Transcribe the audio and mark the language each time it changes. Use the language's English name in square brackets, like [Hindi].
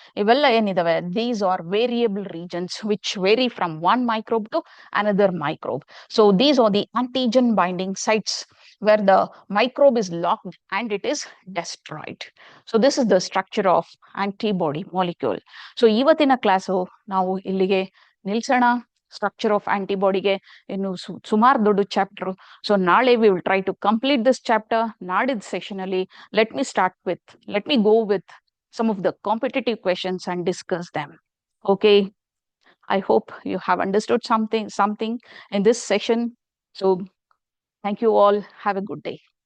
[Kannada] ಇವೆಲ್ಲ ಏನಿದಾವೆ, [English] these are variable regions which vary from one microbe to another microbe. So these are the antigen binding sites where the microbe is locked and it is destroyed. So this is the structure of antibody molecule. [Kannada] So ಇವತ್ತಿನ class ನಾವು ಇಲ್ಲಿಗೆ ನಿಲ್ಸೋಣ. Structure of ಆಂಟಿಬಾಡಿಗೆ ಇನ್ನು ಸುಮಾರು ದೊಡ್ಡ chapter. [English] so [Kannada] ನಾಳೆ [English] We will try to complete this chapter. [Kannada] ನಾಡಿದ session ಅಲ್ಲಿ [English] Let me go with some of the competitive questions and discuss them. Okay, I hope you have understood something in this session. So thank you all. Have a good day.